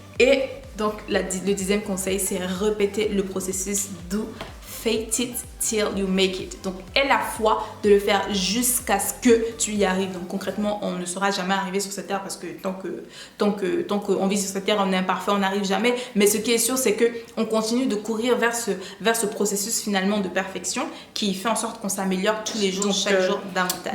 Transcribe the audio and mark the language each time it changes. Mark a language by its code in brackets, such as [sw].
[fr] Et donc le 10e conseil, c'est répéter le processus. [en] Do fake it till you make it. [fr] Donc aie la foi de le faire jusqu'à ce que tu y arrives. Donc concrètement, on ne sera jamais arrivé sur cette terre, parce que tant qu'on vit sur cette terre, on est imparfait, on n'arrive jamais. Mais ce qui est sûr, c'est que on continue de courir vers ce processus finalement de perfection, qui fait en sorte qu'on s'améliore tous les jours, chaque jour davantage.